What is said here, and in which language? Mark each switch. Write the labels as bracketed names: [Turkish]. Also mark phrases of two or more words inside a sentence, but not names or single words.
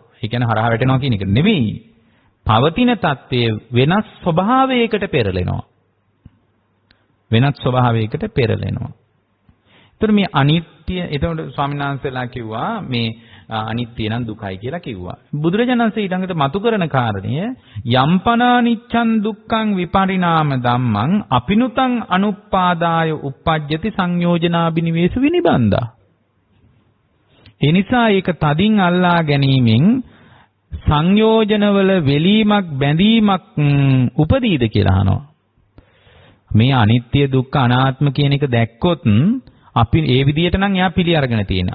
[Sinhala] ඒ කියන්නේ හරහා වැටෙනවා කියන එක නෙවෙයි. පවතින தත්ත්වයේ වෙනස් ස්වභාවයකට පෙරලෙනවා. වෙනස් ස්වභාවයකට පෙරලෙනවා. ඒතර මේ අනිත්‍ය එතකොට ස්වාමීන් වහන්සේලා කිව්වා මේ අනිත්‍ය නම් දුකයි කියලා කිව්වා. බුදුරජාණන් වහන්සේ ඊළඟට මතු කරන කාරණය [Pali] යම්පනානිච්ඡං දුක්ඛං විපරිණාම ධම්මං අපිනුතං අනුප්පාදාය uppajjati සංයෝජනාබිනිවේස විනිබන්දා. [Sinhala] ඒ නිසා ඒක තදින් අල්ලා ගැනීමෙන් සංයෝජනවල වෙලීමක් බැඳීමක් උපදීද කියලා අහනවා. මේ අනිත්‍ය දුක්ඛ අනාත්ම කියන එක දැක්කොත් අපි ඒ විදිහට නම් එයා පිළි අරගෙන තියෙන.